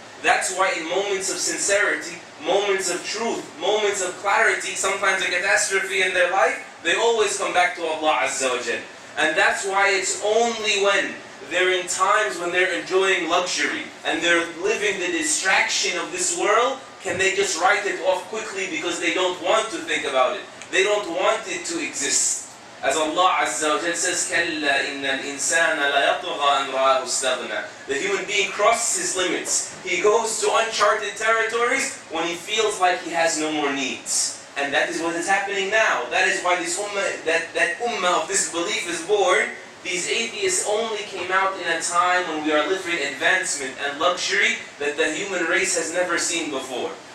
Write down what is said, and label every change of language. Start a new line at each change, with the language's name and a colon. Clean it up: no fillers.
English: That's why in moments of sincerity, moments of truth, moments of clarity, sometimes a catastrophe in their life, they always come back to Allah Azza wa Jal. And that's why it's only when they're in times when they're enjoying luxury and they're living the distraction of this world, can they just write it off quickly because they don't want to think about it. They don't want it to exist. As Allah Azza wa Jal says,
Arabic: كَلَّا إِنَّ الْإِنسَانَ لَيَطْغَى أَنْ رَآهُ اسْتَغْنَى.
English: The human being crosses his limits. He goes to uncharted territories when he feels like he has no more needs. And that is what is happening now. That is why this ummah, that ummah of this belief is born. These atheists only came out in a time when we are living advancement and luxury that the human race has never seen before.